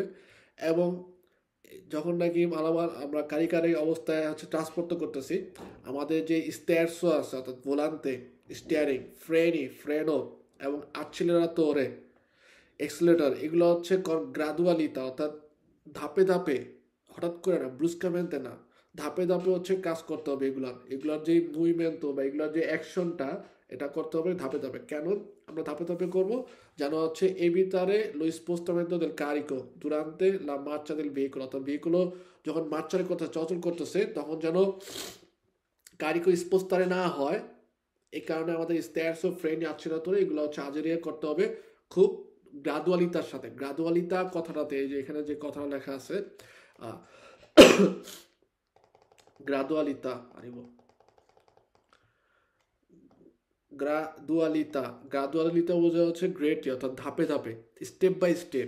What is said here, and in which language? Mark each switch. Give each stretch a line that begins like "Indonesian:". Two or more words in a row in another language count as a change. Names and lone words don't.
Bangla: এবং যখন নাকি মালামাল আমরা কারিকারি অবস্থায় হচ্ছে ট্রান্সপোর্ট করতেছি, আমাদের যে স্টেয়ারসও আছে অর্থাৎ ভোলান্তে, স্টিয়ারিং, ফ্রেনো এবং acceleratore, এক্সেলেটর, এগুলো হচ্ছে গ্রাদুয়ালিতা অর্থাৎ ধাপে ধাপে, হঠাৎ করে না, ব্রুস্কামেন্টে না, ধাপে ধাপে হচ্ছে কাজ করতে হবে। এগুলার যে মুভমেন্ট বা এগুলার যে অ্যাকশনটা এটা করতে হবে ধাপে ধাপে। কেন আমরা ধাপে ধাপে করব? যেন হচ্ছে
Italian: evitare lo spostamento del carico durante la marcia del veicolo,
Bangla: অর্থাৎ ভেহিকুলো যখন মার্চারের কথা চলাচল করতেছে তখন যেন কারিকো স্পোস্তারে না হয়। এই কারণে আমাদের স্টেয়ারস ও ফ্রেন acceleratore এগুলো হচ্ছে আজেরিয়া করতে হবে খুব গ্রাদুয়ালিতার সাথে। গ্রাদুয়ালিতা কথাটাতে এই যে এখানে যে কথাটা লেখা আছে গ্রাদুয়ালিতা গ্রাদুয়ালিতা বোঝা হচ্ছে গ্রেট, অর্থাৎ ধাপে ধাপে,
English: step by step.